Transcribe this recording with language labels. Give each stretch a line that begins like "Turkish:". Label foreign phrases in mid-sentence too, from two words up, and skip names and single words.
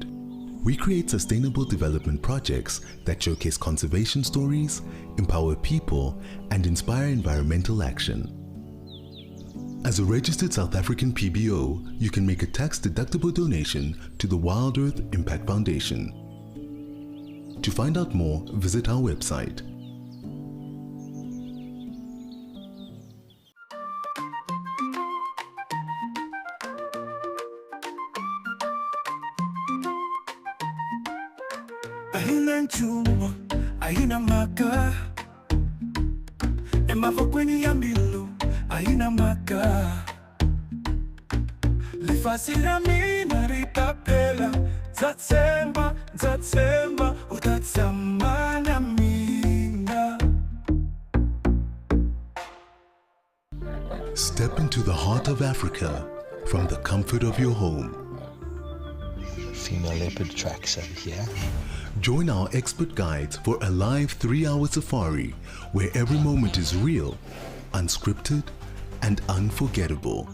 English: We create sustainable development projects that showcase conservation stories, empower people, and inspire environmental action. As a registered South African PBO, you can make a tax-deductible donation to the Wild Earth Impact Foundation. To find out more, visit our website.
Tsonga: Ahina nchumo, ahina maka Emavokweni ya milu, ahina maka Lifasila mina ritapela Zatsemba, utatsamana mina.
English: Step into the heart of Africa from the comfort of your home. Female leopard tracks over here. Join our expert guides for a live 3-hour safari where every moment is real, unscripted, and unforgettable.